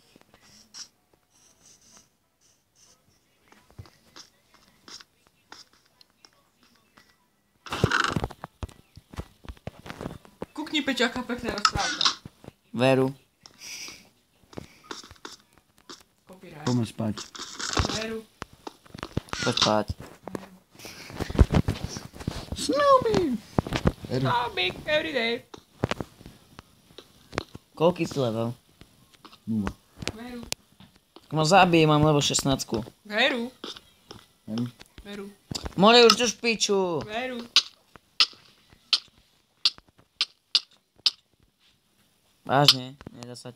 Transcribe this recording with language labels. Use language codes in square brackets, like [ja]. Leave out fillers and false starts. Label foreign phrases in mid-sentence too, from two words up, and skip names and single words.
[sk] Kukni, Peťo, aká pekná rozprávka. Veru. Copyright. Poďme spať. Veru. Choď spať. Snoopy. Veru. [en] Oh, big every day. [sk] Koľký si level? 0. Veru. Ma zabije, mám level 16. Veru. Veru. Veru. More už tu špiču. Veru. Vážne, nedá sa.